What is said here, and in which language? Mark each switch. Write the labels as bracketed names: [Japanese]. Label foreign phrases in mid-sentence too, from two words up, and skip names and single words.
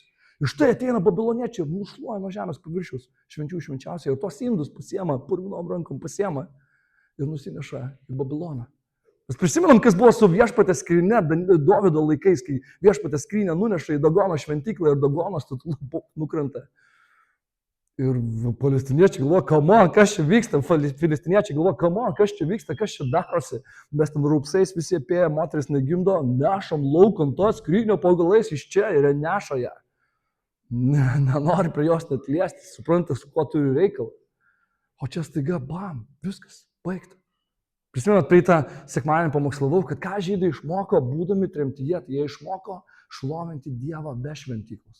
[Lithuanian] Iš tai ateina babiloniečiai ir nušluoja nuo žemės paviršiaus švenčių švenčiausiai ir tos indus pasiema, purvinom rankom pasiema ir nusineša į Babiloną. Mes prisimenam, kas buvo su viešpatės skryne Dovydo laikais, kai viešpatės skryne nuneša į Dagono šventyklą ir Dagono statulų nukrenta. Ir palestiniečiai galvoja, [English] come on, [Lithuanian] kas čia vyksta, filistiniečiai galvoja, [English] come on, [Lithuanian] kas čia vyksta, kas čia darosi. Mes ten rūpsais visi apėję, moteris negimdo, nešam laukant to skrynio pagalais iš čia ir neša ją. Nenori prie jos net liesti, supranta, su kuo turi reikalą. O čia staiga, bam, viskas, baigta. Prisimenat, praeitą sekmadienį pamokslavau, kad ką žydai išmoko, būdami tremtyje, tai jie išmoko šlovinti Dievą be šventyklos.